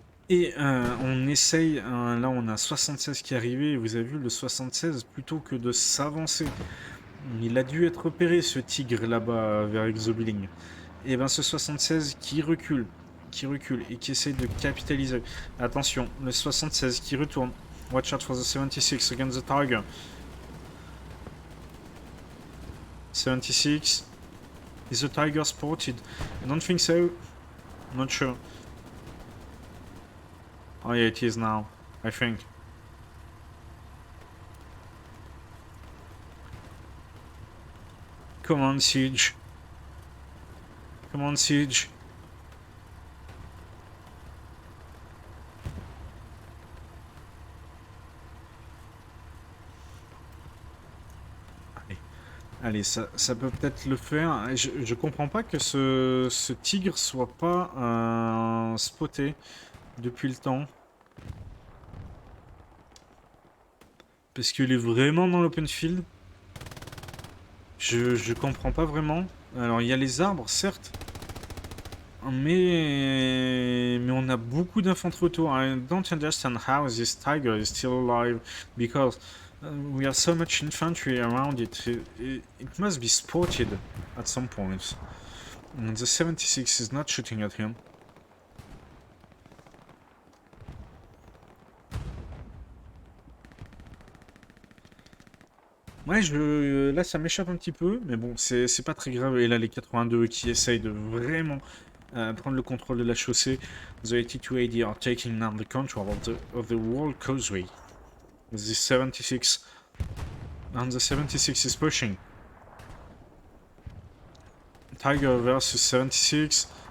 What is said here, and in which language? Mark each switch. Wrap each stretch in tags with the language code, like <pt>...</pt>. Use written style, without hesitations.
<fr>Et on essaye, là on a 76 qui est arrivé, et vous avez vu le 76, plutôt que de s'avancer, il a dû être repéré ce tigre là-bas vers Exobiling. Et ben ce 76 qui recule et qui essaye de capitaliser. Attention, le 76 qui retourne.</fr> <en>Watch out for the 76 against the Tiger. 76. Is the Tiger spotted? I don't think so. Not sure. Oh yeah, it is now, I think. Come on, Siege. Come on, Siege.</en> <fr>Allez, ça peut peut-être le faire. Je comprends pas que ce tigre soit pas spoté depuis le temps. Parce qu'il est vraiment dans l'open field. Je comprends pas vraiment. Alors, il y a les arbres, certes, mais on a beaucoup d'infanterie autour.</fr> <en>I don't understand how this tiger is still alive because we have so much infantry around it. It must be spotted at some point. And the 76 is not shooting at him.</en> <fr>Ouais, là ça m'échappe un petit peu, mais bon, c'est pas très grave. Et là, les 82 qui essayent de vraiment prendre le contrôle de la chaussée.</fr> <en>The 8280 are taking now the control of the whole causeway. With the 76. And the 76 is pushing. Tiger versus 76.</en>